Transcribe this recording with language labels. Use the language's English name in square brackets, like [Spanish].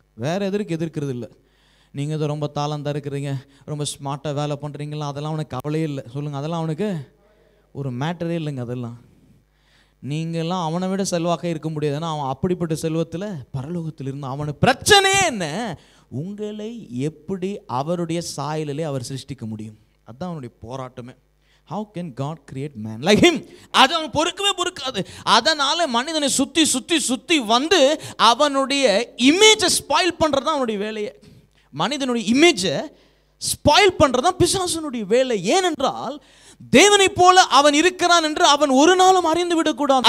[Tamil] வேற எதற்கு எதிர்க்கிறது இல்லை. நீங்கள் இதை ரொம்ப தாளந்தாக இருக்கிறீங்க, ரொம்ப ஸ்மார்ட்டாக வேலை பண்ணுறீங்களா, அதெல்லாம் அவனுக்கு கவலையே இல்லை. சொல்லுங்கள், அதெல்லாம் அவனுக்கு ஒரு மேட்டரே இல்லைங்க. அதெல்லாம் நீங்கள்லாம் அவனை விட செல்வாக்க இருக்க முடியாது. ஏன்னா அவன் அப்படிப்பட்ட செல்வத்தில் பரலோகத்தில் இருந்தான். அவனுக்கு பிரச்சனையே என்ன, உங்களை எப்படி அவருடைய சாயலிலே அவர் சிருஷ்டிக்க முடியும். அதுதான் அவனுடைய போராட்டமே. [English] How can God create man like him? [Tamil] அது அவன் பொறுக்காது. அதனால மனிதனை சுத்தி சுத்தி சுத்தி வந்து அவனுடைய இமேஜை ஸ்பாயில் பண்றது தான் அவனுடைய வேலையை. மனிதனுடைய இமேஜை ஸ்பாயில் பண்றதுதான் பிசாசனுடைய வேலை. ஏனென்றால் தேவனை போல அவன் இருக்கிறான் என்று அவன் ஒரு நாளும் அறிந்து விடக்கூடாது.